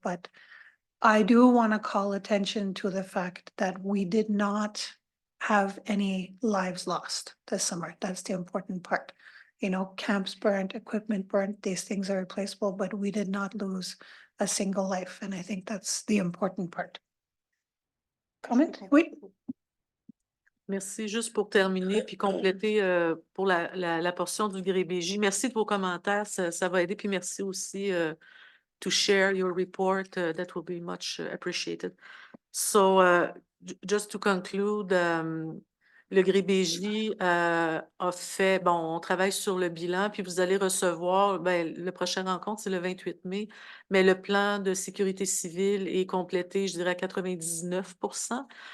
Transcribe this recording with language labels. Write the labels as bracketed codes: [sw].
[en] But I do want to call attention to the fact that we did not have any lives lost this summer. That's the important part. You know, camps burnt, equipment burnt, these things are replaceable, but we did not lose a single life. And I think that's the important part. [fr] Comment? Oui. Merci. Juste pour terminer puis compléter pour la portion du GRBJ. Merci de vos commentaires, ça va aider. Puis merci aussi [en] to share your report. That will be much appreciated. So just to conclude, [fr] le GRBJ a fait, bon, on travaille sur le bilan, puis vous allez recevoir, ben, le prochain rencontre, c'est le 28 mai, mais le plan de sécurité civile est complété, je dirais, à 99%.